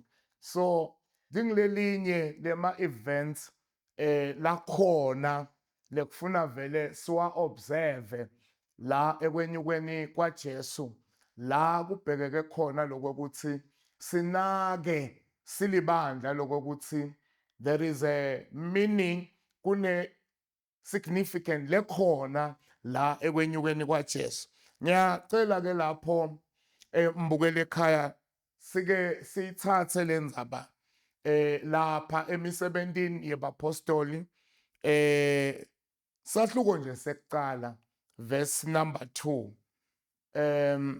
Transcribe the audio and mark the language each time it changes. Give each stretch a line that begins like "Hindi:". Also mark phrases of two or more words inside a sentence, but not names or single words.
Swati: So lingilelinye lema-events lakhona lekufuna vele siwa observe la ekwenyukweni kwaJesu, la kubhekeke khona lokuthi sinake silibandla lokuthi
English: there is a meaning,
Swati: kune significant lekhona la ekwenyukweni kwaJesu. Ngiyacela ke lapho mbukele ekhaya sike siyithathe lenzaba lapha emisebentini yebapostoli sahluko nje sekuqala
English: verse number 2.